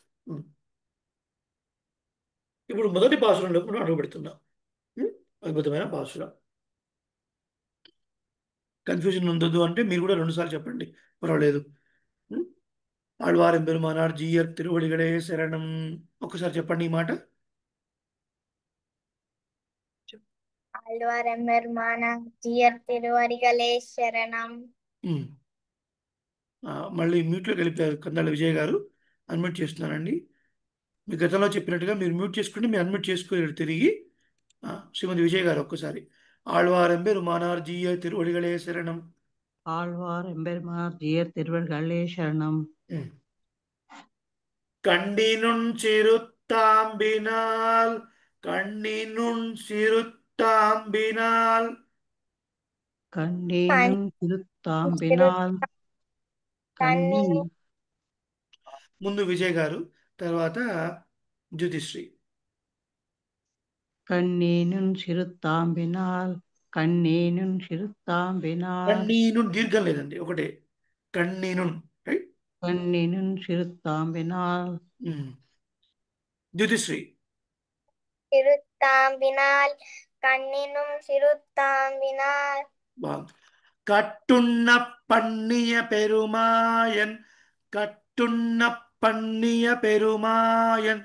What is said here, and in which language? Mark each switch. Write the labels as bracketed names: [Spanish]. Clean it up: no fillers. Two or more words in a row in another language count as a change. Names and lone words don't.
[Telugu] ఇప్పుడు మొదటి పాసురంలోకి మనం అడుగు పెడుతున్నాం. అద్భుతమైన పాసురం. కన్ఫ్యూజన్ ఉండదు అంటే మీరు కూడా 2 సార్లు చెప్పండి, పర్వాలేదు. [Tamil] ஆழ்வாரம் பெருமானார் ஜீயர் திருவடிகளே சரணம். [Telugu] ఒక్కసారి చెప్పండి ఈ మాట. [Tamil] ஆழ்வாரம் பெருமானார் ஜீயர் திருவடிகளே சரணம். ఉమ్. [Telugu] మళ్ళీ మ్యూట్లోకి వెళ్ళిపోయారు కందాళ విజయ్ గారు. అన్మ్యూట్ చేస్తున్నానండి. మీ గతంలో చెప్పినట్టుగా మీరు మ్యూట్ చేసుకుంటే మీరు అన్మ్యూట్ చేసుకోలేరు తిరిగి. శ్రీమతి విజయ్ గారు ఒక్కసారి. [Tamil] ஆழ்வாரம் பெருமானார் ஜீயர் திருவடிகளே சரணம். ஆழ்வார் எம்பெருமானார் ஜீயர் திருவடிகளே சரணம். கண்ணினுன் சிறுத்தாம்பினால் கண்ணினுன் சிறுத்தாம்பினால் கண்டேனும் திருத்தாம்பினால் கண்ணி [Telugu] ముందు విజయ్ గారు, తర్వాత జ్యోతిశ్రీ. [Tamil] கண்ணேனும் சிறுத்தாம்பினால் கண்ணேனும் சிறுத்தாம்பினால் [Telugu] కన్నీనున్ దీర్ఘం లేదండి, ఒకటే కన్నీనున్. రైట్. [Tamil] கண்ணேனும் சிறுத்தாம்பினால் [Telugu] జ్యోతిశ్రీ. [Tamil] திருத்தாம்பினால் கண்ணினும் சிறுத்தாம்பினால் [Telugu] బాగుంది. [Tamil] கட்டுண்ண பண்ணிய பெருமாயன் கட்டுண்ண பண்ணிய பெருமாயன்